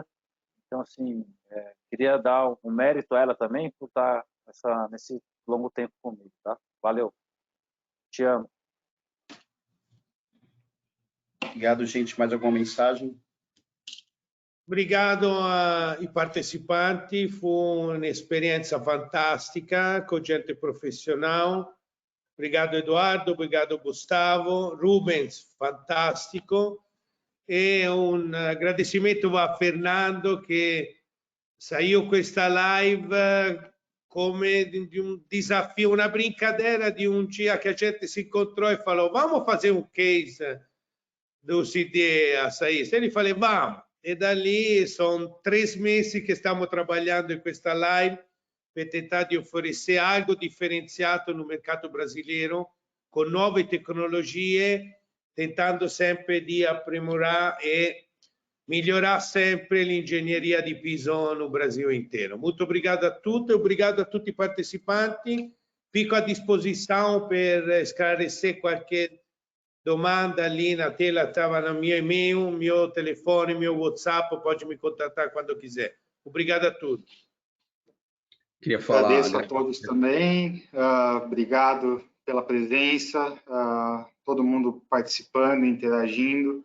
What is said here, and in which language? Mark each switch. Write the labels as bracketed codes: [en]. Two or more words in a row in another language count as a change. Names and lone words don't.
[pt] Então, assim, queria dar um mérito a ela também por estar nesse longo tempo comigo, tá? Valeu. Te amo. Obrigado, gente. Mais alguma mensagem? [it] Obrigado ai partecipanti, fu un'esperienza fantastica con gente professionale Obrigado, Eduardo. [pt] Obrigado, Gustavo. Rubens, fantástico. E un agradecimento a Fernando che saiu [it] questa live come di un [pt] desafio, una brincadeira de um dia que a gente se encontrou e falou, vamos fazer um case dos ideias aí. Ele falou, vamos. E dali são 3 meses que estamos trabalhando em [it] questa live per tentar di [pt] oferecer algo differenziato no mercato brasileiro, [it] con nuove tecnologie, [pt] tentando sempre di aprimorare [it] e migliorar sempre l'ingegneria di [pt] piso no Brasil inteiro. Muito obrigado a tutti, obrigado a [it] tutti i partecipanti. [pt] Fico a disposição per esclarecer qualquer domanda ali na tela, estava no meu e-mail, meu telefone, meu WhatsApp, pode me contatar quando quiser. Obrigado a todos. Queria falar... Agradeço a todos também, obrigado pela presença, todo mundo participando, interagindo.